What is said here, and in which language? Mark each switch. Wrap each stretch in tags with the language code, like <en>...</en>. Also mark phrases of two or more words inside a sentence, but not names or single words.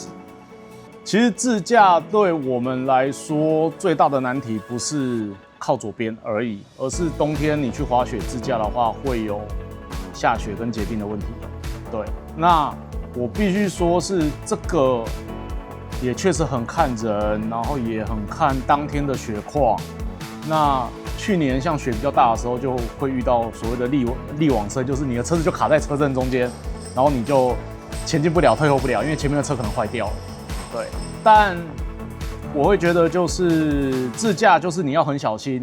<zh>其實自駕對我們來說最大的難題不是靠左邊而已，而是冬天你去滑雪自駕的話，會有下雪跟結冰的問題。對，那我必須說是這個也確實很看人，然後也很看當天的雪況。那去年像雪比較大的時候，就會遇到所謂的力往車，就是你的車子就卡在車陣中間，然後你就前進不了、退後不了，因為前面的車可能壞掉了。对，但我会覺得就是自駕就是你要很小心。</zh>